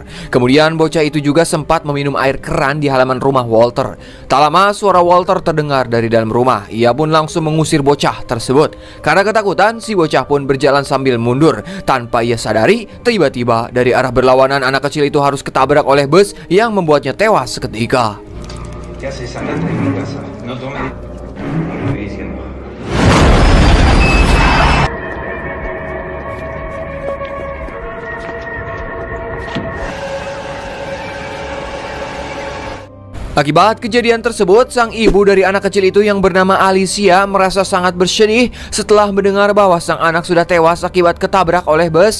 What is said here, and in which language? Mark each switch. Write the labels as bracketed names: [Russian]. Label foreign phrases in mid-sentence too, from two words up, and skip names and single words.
[Indonesian] Kemudian bocah itu juga sempat meminum air keran di halaman rumah Walter. Tak lama suara Walter terdengar dari dalam rumah. Ia pun langsung mengusir bocah tersebut. Karena ketakutan, si bocah pun berjalan sambil mundur. Tanpa ia sadari, tiba-tiba dari arah berlawanan anak kecil itu harus ketabrak oleh bus yang membuatnya tewas seketika. [Spanish] ¿Qué haces andando de mi casa? No tomes. Estoy diciendo. [Indonesian] Akibat kejadian tersebut, sang ibu dari anak kecil itu yang bernama Alicia merasa sangat bersedih setelah mendengar bahwa sang anak sudah tewas akibat ketabrak oleh bus.